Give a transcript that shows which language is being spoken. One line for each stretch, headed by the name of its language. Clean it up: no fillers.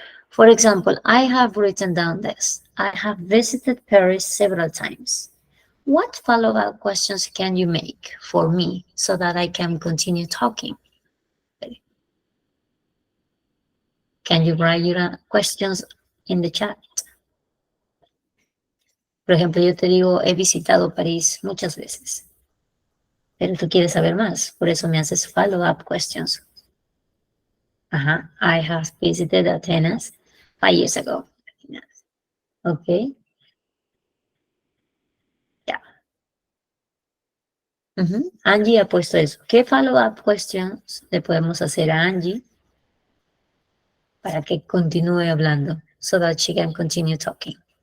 English: For example, I have written down this. I have visited Paris several times. What follow-up questions can you make for me so that I can continue talking? Can you write your questions in the chat?
Spanish: Por ejemplo, yo te digo, he visitado París muchas veces, pero tú quieres saber más, por eso me haces follow-up questions.
English: I have visited Athens 5 years ago. Okay. Yeah.
Spanish: Angie ha puesto eso. ¿Qué follow-up questions le podemos hacer a Angie para que continúe hablando
English: so that she can continue talking?